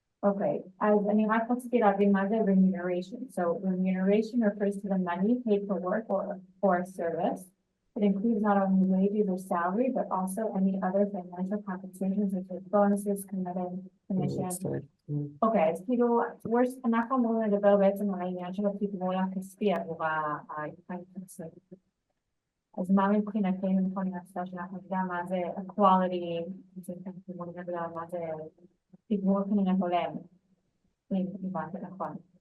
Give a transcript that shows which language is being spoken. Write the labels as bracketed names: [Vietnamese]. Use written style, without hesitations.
[Hebrew] אוקיי, אז אני רק רציתי להבין מה זה remuneration. [English] So remuneration refers to the money paid for work or a service. It includes not only wages or salary, but also any other financial compensation such as bonuses, commission. [Hebrew] אוקיי, אז כאילו, אנחנו אמורים לדבר בעצם על העניין של התגמול הכספי עבור ההתפתחות. אז מה מבחינתנו נכון נעשה שאנחנו נדע מה זה equality, מה זה תגמול כנראה הולם, אם הבנתי נכון.